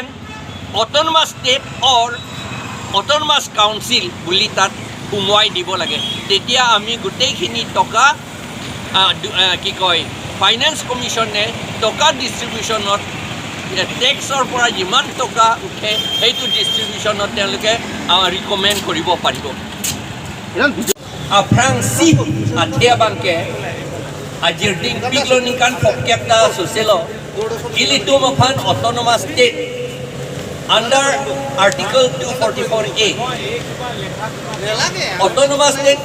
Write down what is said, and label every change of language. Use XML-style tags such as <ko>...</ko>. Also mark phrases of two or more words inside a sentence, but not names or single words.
<en>autonomous state or autonomous council</en> <as>বুলি তাত সোমোৱাই দিব লাগে তেতিয়া আমি গোটেইখিনি টকা কি কয় ফাইনেন্স কমিশ্যনে টকা ডিষ্ট্ৰিবিউশ্যনত টেক্সৰ পৰা যিমান টকা উঠে সেইটো ডিষ্ট্ৰিবিউশ্যনত তেওঁলোকে ৰিকমেণ্ড কৰিব পাৰিব</as> <mjw>Francis Atiabangke Ajirding Piglonikan Pokepta Suselo Ilitumaphan</mjw> <en>Autonomous State under Article 244A Autonomous State</en>